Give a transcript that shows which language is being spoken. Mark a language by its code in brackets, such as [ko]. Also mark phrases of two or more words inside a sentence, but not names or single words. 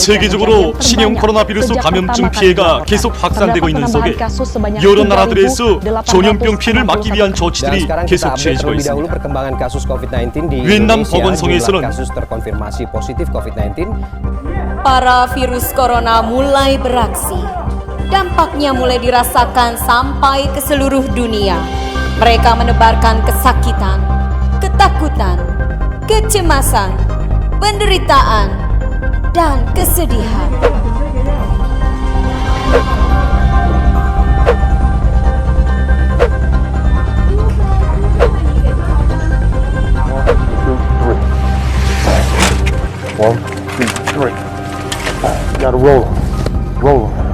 [ko] 세계적으로 신형 코로나 비루스 감염증 피해가 계속 확산되고 있는 속에 여러 나라들에서 전염병 피해를 막기 위한 조치들이 계속 취해지고 있습니다. [id] perkembangan kasus COVID-19 di Vietnam Indonesia. [ko] 보건성에서는 [id] Jumlah kasus terkonfirmasi positif COVID-19 Para virus corona mulai beraksi. Dampaknya mulai dirasakan sampai ke seluruh dunia. Mereka menebarkan kesakitan, ketakutan, kecemasan, penderitaan, dan kesedihan. [en] One, two, three. Gotta roll. Roll.